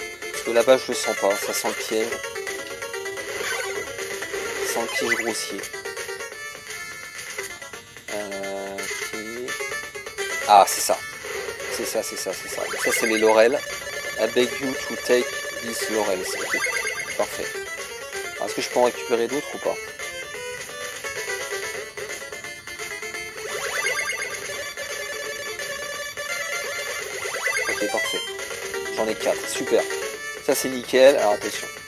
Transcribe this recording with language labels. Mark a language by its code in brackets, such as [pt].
[fr] Parce que là-bas je le sens pas. Ça sent le piège. Ça sent le piège grossier. Okay. Ah, c'est ça. C'est ça. Donc ça c'est les laurels. [en] I beg you to take this laurels. [fr] Ok, parfait. Alors, est-ce que je peux en récupérer d'autres ou pas? Ok, parfait. J'en ai 4, super. Ça c'est nickel. Alors attention.